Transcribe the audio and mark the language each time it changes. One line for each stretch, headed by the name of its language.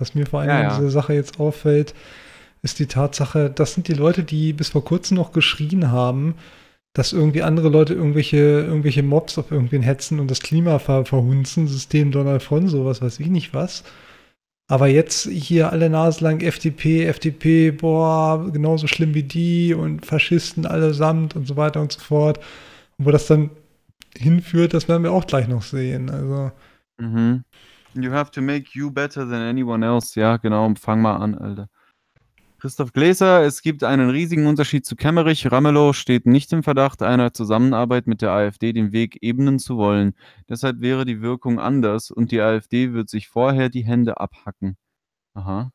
German: Was mir vor allem an dieser Sache jetzt auffällt, ist die Tatsache, das sind die Leute, die bis vor kurzem noch geschrien haben, dass irgendwie andere Leute irgendwelche Mobs auf irgendwen hetzen und das Klima verhunzen, System Donald von sowas, weiß ich nicht was. Aber jetzt hier alle Nase lang FDP, boah, genauso schlimm wie die und Faschisten allesamt und so weiter und so fort. Wo das dann hinführt, das werden wir auch gleich noch sehen. Also. Mhm.
English: You have to make you better than anyone else.
German: Ja, genau, fang mal an, Alter. Christoph Gläser, es gibt einen riesigen Unterschied zu Kemmerich. Ramelow steht nicht im Verdacht, einer Zusammenarbeit mit der AfD den Weg ebnen zu wollen. Deshalb wäre die Wirkung anders und die AfD wird sich vorher die Hände abhacken. Aha.